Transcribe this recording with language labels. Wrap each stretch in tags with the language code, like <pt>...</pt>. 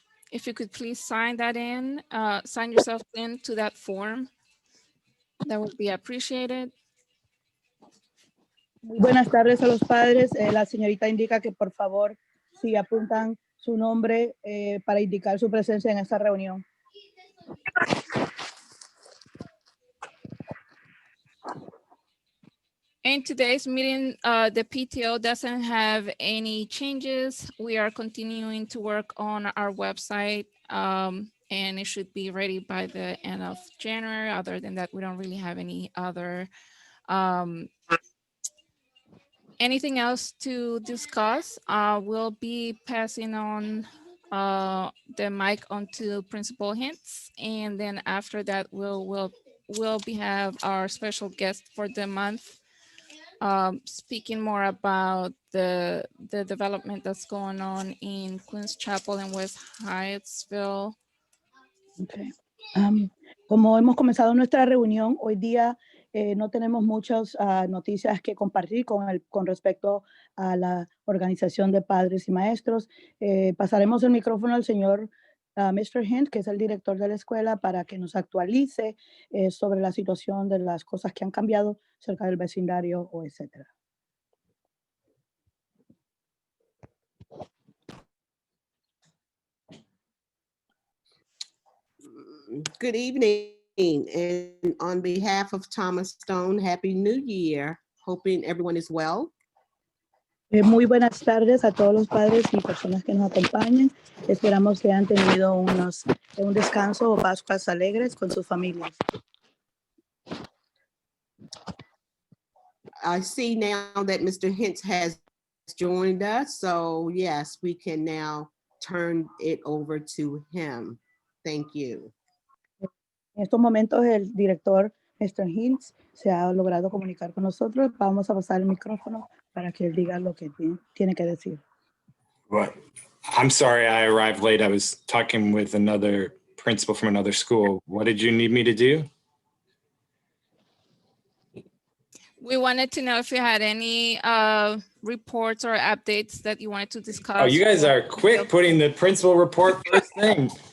<en>If you could please sign that in, sign yourself into that form, that would be appreciated.</en> <es>Muy buenas tardes a los padres. La señorita indica que por favor si apuntan su nombre para indicar su presencia en esta reunión.</es> <en>In today's meeting, the PTO doesn't have any changes. We are continuing to work on our website and it should be ready by the end of January. Other than that, we don't really have any other anything else to discuss. We'll be passing on the mic onto Principal Hints, and then after that, we'll have our special guest for the month, speaking more about the development that's going on in Queens Chapel and West Hyattsville. Okay.</en> <es>Como hemos comenzado nuestra reunión, hoy día no tenemos muchas noticias que compartir con respecto a la organización de padres y maestros. Pasaremos el micrófono al señor Mr. Hint, que es el director de la escuela, para que nos actualice sobre la situación de las cosas que han cambiado cerca del vecindario o etcétera.</es> <en>Good evening, and on behalf of Thomas Stone, Happy New Year. Hoping everyone is well.</en> <es>Muy buenas tardes a todos los padres y personas que nos acompañan. Esperamos que hayan tenido un descanso o Pascuas alegres con sus familias.</es> <en>I see now that Mr. Hintz has joined us, so yes, we can now turn it over to him. Thank you.</en> <es>En estos momentos el director Mr. Hintz se ha logrado comunicar con nosotros. Vamos a pasar el micrófono para que él diga lo que tiene que decir.</es> <en>What? I'm sorry I arrived late. I was talking with another principal from another school. What did you need me to do? We wanted to know if you had any reports or updates that you wanted to discuss. Oh, you guys are quick putting the principal report first thing.</en>